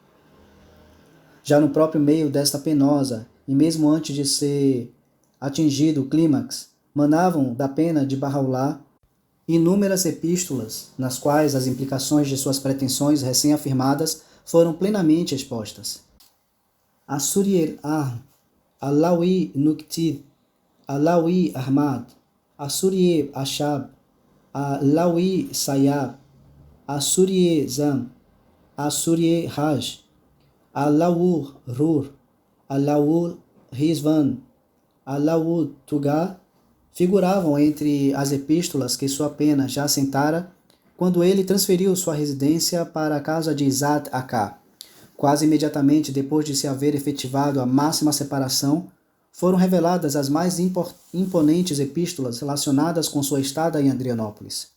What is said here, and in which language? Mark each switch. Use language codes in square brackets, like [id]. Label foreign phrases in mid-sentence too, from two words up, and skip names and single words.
[pt] Já no próprio meio desta penosa, e mesmo antes de ser atingido o clímax, manavam da pena de Bahá'u'lláh inúmeras epístolas, nas quais as implicações de suas pretensões recém-afirmadas foram plenamente expostas. Asuri al-Ahm, Alawi Nuktid, Alawi Ahmad, Asuri Ashab, Alawi Sayyab, Asuri Zam, Asuri Haj, Alawur Rur, Alawur Rizvan, Alawur Tugar, figuravam entre as epístolas que sua pena já assentara quando ele transferiu sua residência para a casa de Zat Aká. Quase imediatamente depois de se haver efetivado a máxima separação, foram reveladas as mais imponentes epístolas relacionadas com sua estada em Adrianópolis.